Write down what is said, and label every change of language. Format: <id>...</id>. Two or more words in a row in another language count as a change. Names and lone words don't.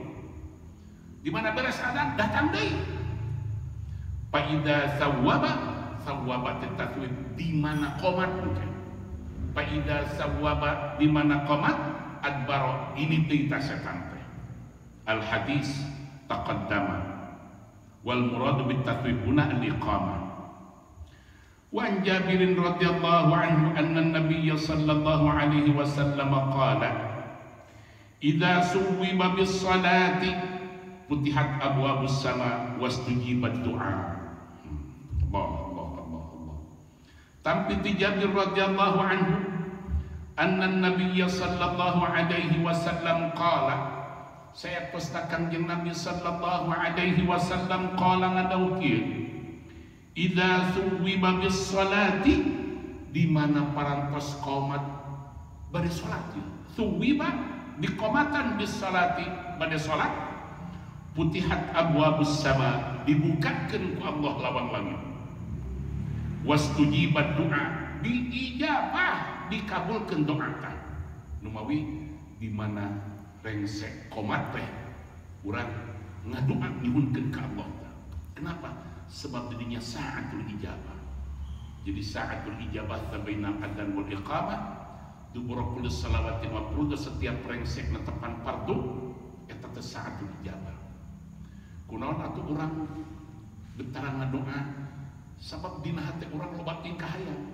<su>Di mana beres adzan datang deui.</su> <ar>فإذا ثوب التثويب,</ar> <su>di mana qomat teh.</su> <ar>فإذا ثوب,</ar> <su>di mana qomat adbaro, ini deui tah setan teh.</su> <ar>الحديث تقدم والمراد بالتثويب هنا الإقامة. وعن جابر رضي الله عنه أن النبي صلى الله عليه وسلم قال إذا ثوب بالصلاة فتحت أبواب السماء واستجيب الدعاء. الله.</ar> <su>Tampi ti</su> <ar>Jabir رضي الله عنه أن النبي صلى الله عليه وسلم قال,</ar> <su>saya pustakan jeung Nabi</su> <ar>صلى الله عليه وسلم قال</ar> <su>ngadawkeun</su> <ar>إذا ثوب بالصلاة,</ar> <su>di mana parantos qomat bari salat. Suwiba diqomatan bis salati bade salat,</su> <ar>فتحت أبواب السماء,</ar> <su>dibukakeun ku Allah lawang langit.</su> <ar>واستجيب الدعاء,</ar> <su>diijabah dikabulkeun doa teh. Numawi di mana rengsek qomat teh urang ngadoa nyuhunkeun ka Allah.</su> <id>Kenapa? Sebab dirinya</id> <ar>ساعة الإجابة. Jadi ساعة الإجابة بين الأذان والإقامة دبر كل الصلوات والفروض,</ar> <su>setiap rengsek netepan fardu eta teh</su> <ar>ساعة الإجابة.</ar> <su>Kunaon atuh urang bentaran ngadoa sabab dina hate urang loba tingkah hayang.</su>